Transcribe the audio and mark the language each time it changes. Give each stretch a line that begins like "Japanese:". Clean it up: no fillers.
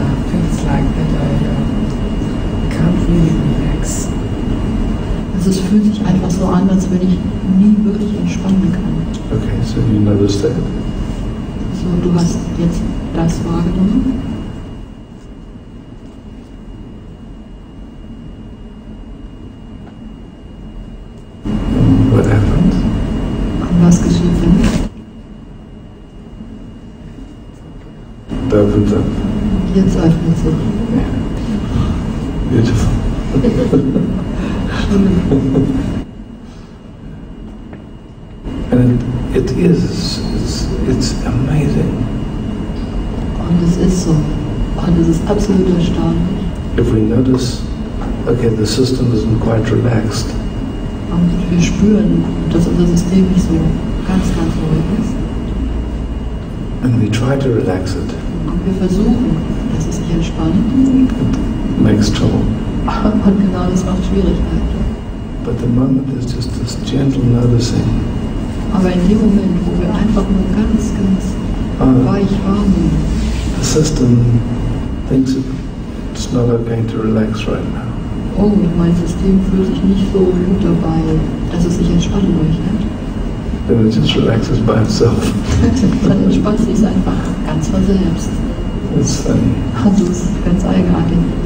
English: Feels like that I can't really relax.
German: Also es fühlt sich einfach so an, als wenn ich nie wirklich entspannen kann.
English: Okay, so you notice that.
German: So, du hast jetzt das wahrgenommen.
English: What happened?
German: Und was geschieht denn?
English: It opens up.
German: Jetzt öffnet sich.
English: Beautiful. And it is, it's amazing.
German: Und es ist so. Und es ist absolut erstaunlich.
English: If we notice, okay, the system isn't quite relaxed,
German: Und wir spüren, dass unser System nicht so ganz, ganz ruhig ist.
English: and we try to relax it,
German: Und wir versuchen, dass es sich entspannt.
English: it makes trouble.
German: Und genau das macht Schwierigkeiten.
English: But the moment there's just this gentle noticing,
German: Aber in dem Moment, wo wir einfach nur ganz, ganz weich wahrnehmen,
English: the system thinks it's not okay to relax right now.
German: oh, mein System fühlt sich nicht so gut dabei, dass es sich entspannen möchte,
English: Then it just relaxes by itself.
German: dann entspannt es sich einfach ganz von selbst.
English: It's funny.
German: Und das ist ganz eigenartig.